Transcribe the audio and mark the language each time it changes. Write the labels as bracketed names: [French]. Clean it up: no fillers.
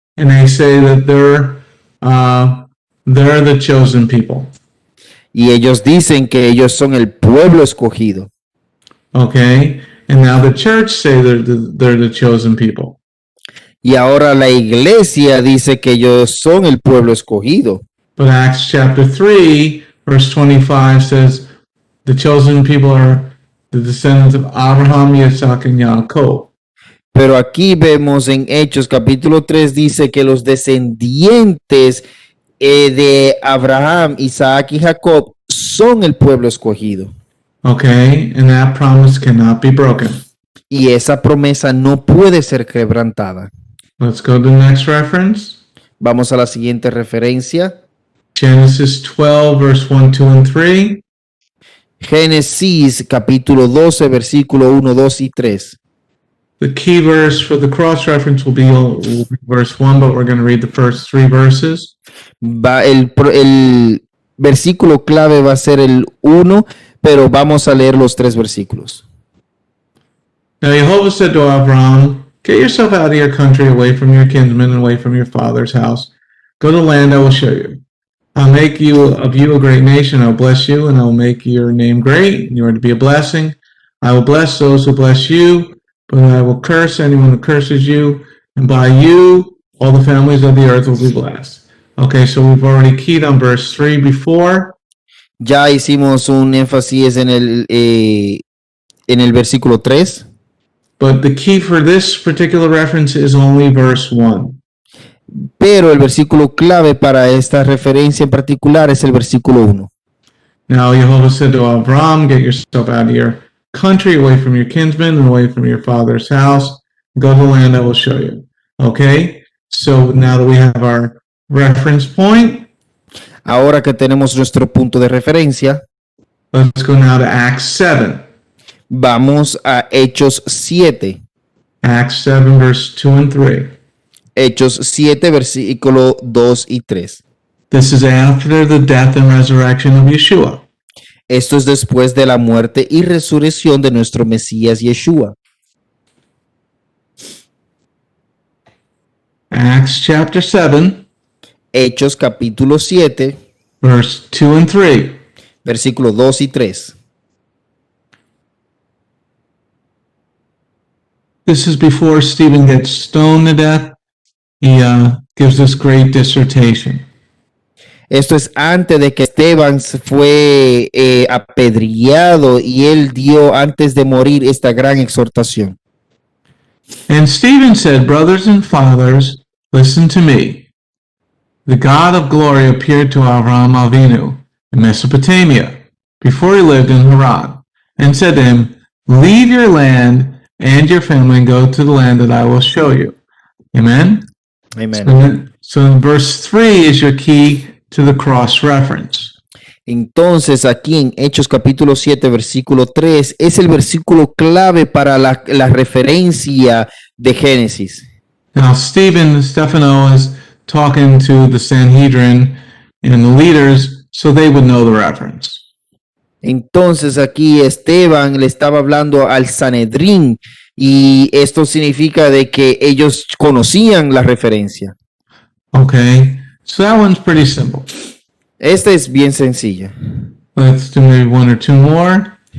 [English] and they say that they're the chosen people. [Spanish] y ellos dicen que ellos son el pueblo escogido. [English] Okay, and now the church say they're the chosen people. [Spanish] Y ahora la iglesia dice que ellos son el pueblo escogido. [English] But Acts chapter 3, verse 25 says the chosen people are the descendants of Abraham, Yitzhak, and Yaakov. [Spanish] Pero aquí vemos en Hechos capítulo 3 dice que los descendientes de Abraham, Isaac y Jacob son el pueblo escogido. [English] Okay, and that promise cannot be broken. [Spanish] Y esa promesa no puede ser quebrantada. [English] Let's go to the next reference. [Spanish] Vamos a la siguiente referencia. [English] Genesis 12, verse 1, 2, and 3. [Spanish] Génesis capítulo 12, versículo 1, 2 y 3. [English] The key verse for the cross-reference will be verse 1, but we're going to read the first 3 verses. [Spanish] El versículo clave va a ser el 1, pero vamos a leer los 3 versículos. [English] Now Jehovah said to Abraham, get yourself out of your country, away from your kinsmen, and away from your father's house. Go to the land I will show you. I'll make of you a great nation. I'll bless you, and I will make your name great, and you are to be a blessing. I will bless those who bless you, but I will curse anyone who curses you, and by you all the families of the earth will be blessed. Okay, so we've already keyed on verse 3 before. [Spanish] Ya hicimos un énfasis en el versículo 3. [English] But the key for this particular reference is only verse 1. [Spanish] Pero el versículo clave para esta referencia en particular es el versículo 1. [English] Now Jehovah said to Abraham, get yourself out of your country, away from your kinsmen, and away from your father's house. Go to the land I will show you. Okay? So now that we have our reference point, [Spanish] Ahora que tenemos nuestro punto de referencia, [English] let's go now to Acts 7. [Spanish] vamos a Hechos 7. [English] Acts 7, verse 2 and 3. [Spanish] Hechos 7, versículo 2 y 3. [English] This is after the death and resurrection of Yeshua. [Spanish] Esto es después de la muerte y resurrección de nuestro Mesías Yeshua. [English] Acts chapter 7, [Spanish] Hechos capítulo 7, [English] verse 2 and 3. [Spanish] versículo 2 y 3. [English] This is before Stephen gets stoned to death. He gives this great dissertation. [Spanish] Esto es antes de que Esteban fue apedreado y él dio antes de morir esta gran exhortación. [English] And Stephen said, Brothers and fathers, listen to me. The God of glory appeared to Avraham Avinu in Mesopotamia before he lived in Haran, and said to him, Leave your land and your family and go to the land that I will show you. Amen? [Spanish] Amén. [English] So verse 3 is your key to the cross-reference. [Spanish] Entonces aquí en Hechos capítulo 7 versículo 3 es el versículo clave para la referencia de Génesis. [English] Now Stephen is talking to the Sanhedrin and the leaders so they would know the reference. [Spanish] Entonces aquí Esteban le estaba hablando al Sanedrín y esto significa de que ellos conocían la referencia. [English] Okay, so that one's pretty simple. [Spanish] Esta es bien sencilla. [English] Let's do maybe one or two more.